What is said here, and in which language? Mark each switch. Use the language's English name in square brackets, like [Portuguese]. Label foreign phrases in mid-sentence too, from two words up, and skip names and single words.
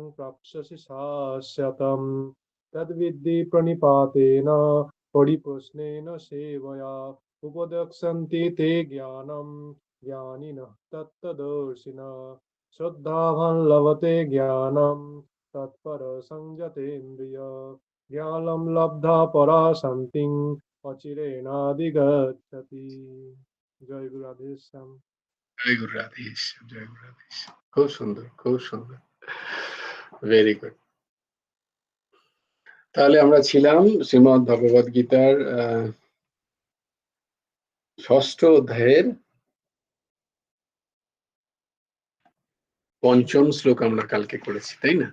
[Sanskrit] प्राप्स्यसि शाश्वतम् तद्विद्धि प्रणिपातेन परिप्रश्नेन सेवया उपदेक्षन्ति ते ज्ञानं ज्ञानिनः तत्त्वदर्शिनः श्रद्धावान् लभते ज्ञानं तत्परसंयतेन्द्रिय ज्ञानं लब्धा परा शान्तिं অচিরেনাধিগচ্ছতি। [Bangla] জয় গুরু রাধেশ্যাম। জয় গুরু রাধেশ্যাম, জয় গুরু রাধেশ্যাম। খুব সুন্দর, খুব সুন্দর, [English] very good. [Bangla] তাহলে আমরা ছিলাম শ্রীমদ্ ভগবদ গীতার ৬ষ্ঠ অধ্যায়ের ৫ম শ্লোক আমরা কালকে করেছি, তাই না?